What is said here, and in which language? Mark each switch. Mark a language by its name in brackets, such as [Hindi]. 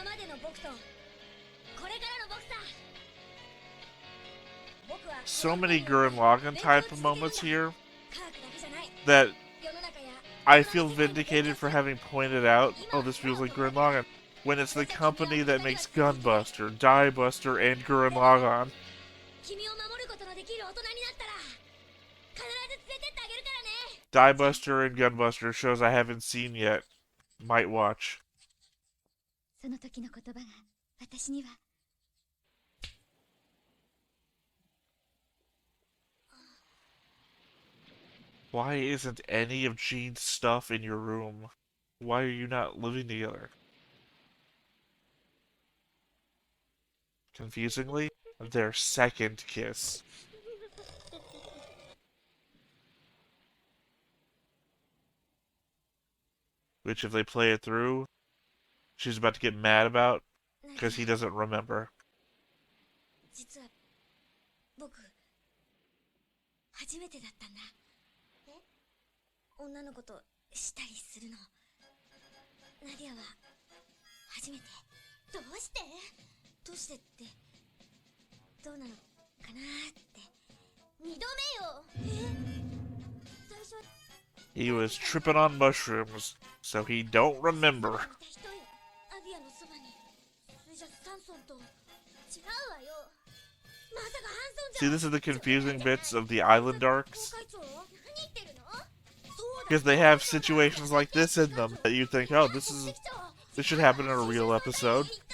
[Japanese] 今までの僕とこれからの僕さ。僕は [English] So many Gurren Lagann type of moments here [Japanese] 科学だけじゃない。 [English] that [Japanese] 世の中や [English] I feel vindicated for having pointed out, oh, this feels like Gurren Lagann, when it's the company that makes Gunbuster, Diebuster, and Gurren Lagann. [Japanese] 君を守ることのできる大人になったら必ず連れてってあげるからね。 [English] Diebuster and Gunbuster, shows I haven't seen yet. Might watch. [Japanese] その時の言葉が私には。 [English] Why isn't any of Gene's stuff in your room? Why are you not living together? Confusingly, their second kiss. Which, if they play it through, she's about to get mad about, because he doesn't remember. [Japanese] 実は僕初めてだったんだ。え？女の子としたりするの。ナディアは初めて。どうして？どうしてってどうなのかなって。二度目よ。最初 [English] He was tripping on mushrooms, so he don't remember. [Japanese] アディアのそばに。それじゃサンソンと違うわよ。まさかハンソンじゃ。 [English] See, this is the confusing bits of the island arcs. [Japanese] 何言ってるの？ [English] Because they have situations like this in them that you think, oh, this should happen in a real episode.